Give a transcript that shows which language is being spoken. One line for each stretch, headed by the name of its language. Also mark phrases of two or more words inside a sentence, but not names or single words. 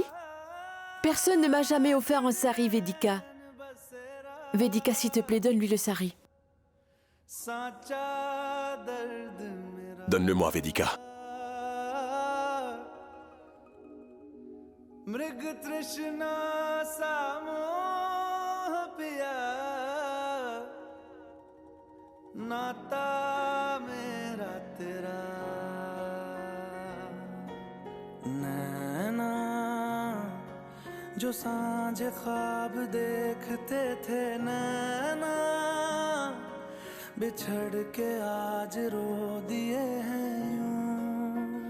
French: Personne ne m'a jamais offert un sari, Vedika. Vedika, s'il te plaît, donne-lui le sari. Donne-le-moi, Vedika.
Hindi: मृग तृष्णा सा मोह पिया नाता मेरा तेरा नैना जो सांझ ख्वाब देखते थे नैना बिछड़ के आज रो दिए हैं यूं